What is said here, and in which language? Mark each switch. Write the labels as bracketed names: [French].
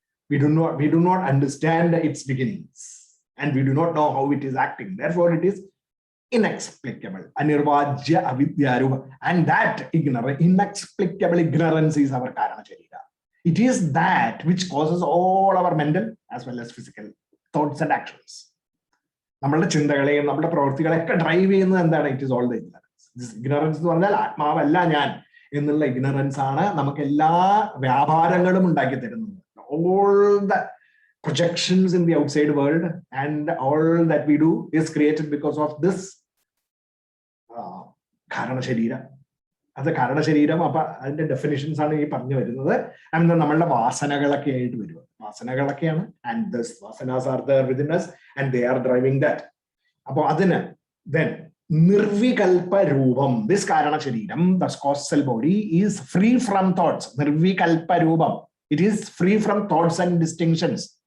[English] We do not understand its beginnings. And we do not know how it is acting. Therefore, it is inexplicable. [Sanskrit] Anirvachya Avidya Rupam. [English] And that inexplicable ignorance is our Karana Sharira. It is that which causes all our mental as well as physical thoughts and actions. [Malayalam] നമ്മളുടെ ചിന്തകളെയും നമ്മുടെ പ്രവൃത്തികളെയൊക്കെ drive ചെയ്യുന്നത് എന്താണ്? [English] It is all the ignorance. [Malayalam] This ignorance എന്ന് പറഞ്ഞാൽ ആത്മാവല്ല ഞാൻ എന്നുള്ള ignorance ആണ് നമുക്ക് എല്ലാ വ്യാപാരങ്ങളും ഉണ്ടാക്കി തരുന്നത്. [English] All the projections in the outside world and all that we do is created because of this കാരണശരീരം. [Malayalam] അത് കാരണശരീരം. അപ്പൊ അതിന്റെ ഡെഫിനിഷൻസ് ആണ് ഈ പറഞ്ഞു വരുന്നത്. ആൻഡ് നമ്മളുടെ വാസനകളൊക്കെ ആയിട്ട് വരും. വാസനകളൊക്കെയാണ്. [English] And this വാസനാസ് are there within us and they are driving that. [Malayalam] അപ്പൊ അതിന് [English] then നിർവികൽപ രൂപം, this കാരണ ശരീരം, the causal body is free from thoughts. നിർവികൽപ രൂപം, it is free from thoughts and distinctions.